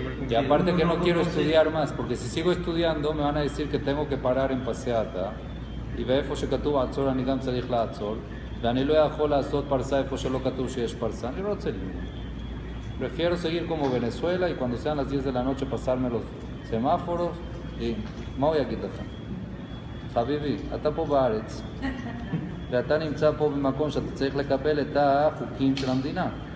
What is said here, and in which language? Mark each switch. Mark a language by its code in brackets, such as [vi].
[es] Y aparte que no quiero estudiar más, porque si sigo estudiando me van a decir que tengo que parar en paseata. [he] Y ואיפה שכתוב עצור אני גם צריך לעצור, ואני לא יכול לעשות פרסה איפה שלא כתוב שיש פרסה, אני לא רוצה ללמוד. [es] Prefiero seguir como Venezuela y cuando sean las 10 de la noche pasarme los semáforos y [he] מה הוא יגיד לך? חביבי, אתה פה בארץ ואתה נמצא פה במקום שאתה צריך לקבל את החוקים של המדינה.